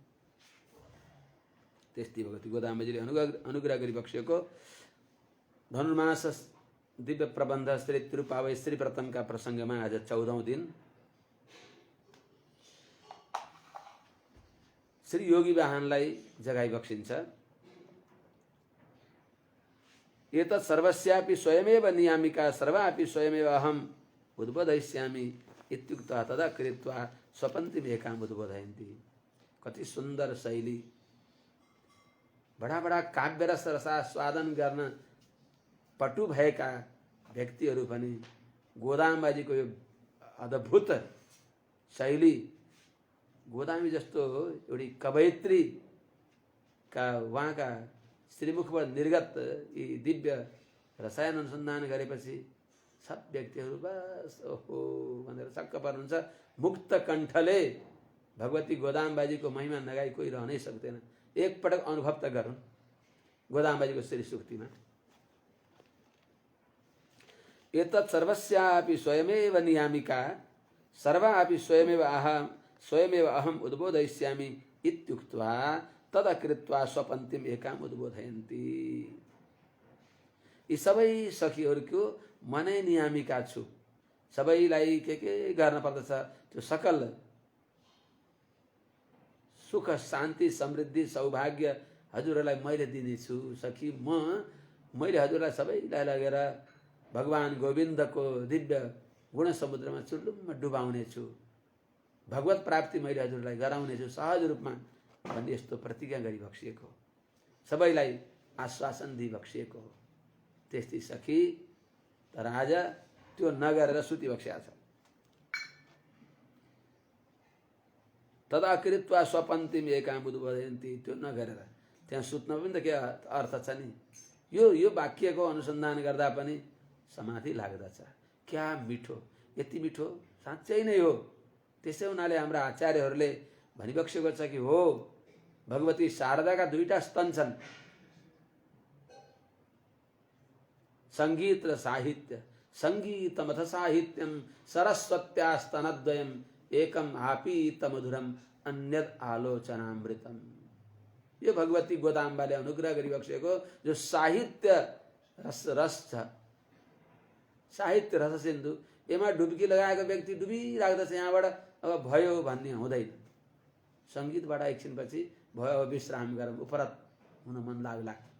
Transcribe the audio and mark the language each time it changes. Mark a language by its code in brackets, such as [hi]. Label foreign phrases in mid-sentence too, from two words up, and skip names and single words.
[ne] त्यस्तै भगवती गोदाम्बाजीले अनुग्रह गरिबक्सेको धनुर्मास दिव्य प्रबन्ध श्री तिरुपावई श्री व्रतमका प्रसङ्गमा आज 14औं दिन श्री योगी वाहनलाई जगाइ बक्सिन्छ। [sa] एतत् सर्वस्यापि स्वयमेव नियामिका सर्वापि स्वयमेव अहम उद्बोधयिष्यामि इत्युक्त्वा तदा कृत्वा स्वपन्तिम एकाम उद्बोधयन्ति। [ne] कति सुन्दर शैली। बडा बडा काव्य रस रसास्वादन गर्न पटु भएका व्यक्तिहरू पनि गोदामबाजीको यो अद्भुत शैली, गोदामी जस्तो एउटी कवयित्री का उहाँका श्रीमुखबाट निर्गत यी दिव्य रसायन अनुसन्धान गरेपछि सब व्यक्तिहरू बस ओहो भनेर छक्क पर्नुहुन्छ। मुक्त कण्ठले भगवती गोदामबाजीको महिमा नगाई कोही रहनै सक्दैन। एकपटक अनुभव त गरौँ गोदामबाजीको श्री सुक्तिमा। [sa] एतत् सर्वस्यापि स्वयमेव नियामिका सर्वापि स्वयमेव अहम उद्बोधयिष्यामि इत्युक्त्वा तदा कृत्वा स्वपन्तिम एकाम उद्बोधयन्ति। [ne] यी सबै सखीहरूको मनै नियामिका छु। सबैलाई के गर्न पर्दछ त्यो सकल सुख शान्ति समृद्धि सौभाग्य हजुरहरूलाई मैले दिनेछु सखी। मैले हजुरलाई सबैलाई लगेर भगवान गोविन्दको दिव्य गुण समुद्रमा चुल्लुममा डुबाउने छु। भगवत प्राप्ति मैले हजुरलाई गराउने छु सहज रूपमा भन्ने यस्तो प्रतिज्ञा गरी बक्सिएको हो। सबैलाई आश्वासन दिई बक्सिएको हो। त्यस्तै सखी तर आज त्यो नगरेर सुति बक्सिया छ। [sa] तदा कृत्वा स्वपन्तिम एकाम उद्बोधयन्ति। [ne] त्यो नगरेर त्यहाँ सुत्न पनि त के अर्थ छ नि। यो वाक्यको अनुसन्धान गर्दा पनि समाधि लाग्दछ। क्या मिठो, यति मिठो साँच्चै नै हो। त्यसै हुनाले हाम्रा आचार्यहरूले भनिबक्सेको छ कि हो भगवती शारदाका दुईटा स्तन छन्, संगीत र साहित्य। [sa] संगीतमथ साहित्यम सरस्वत्यास्तनद्वयम एकम आपीत मधुरम अन्यद आलोचनामृतम। [ne] यो भगवती गोदाम्बाले अनुग्रह गरिबक्सेको जो साहित्य रस छ, साहित्य रस सिन्धु। यसमा डुब्की लगाएको व्यक्ति डुबिराख्दछ, यहाँबाट अब भयो भन्ने हुँदैन। संगीतबाट एकछिनपछि भयो अब विश्राम गरौँ उपरत हुन मन लाग्ला।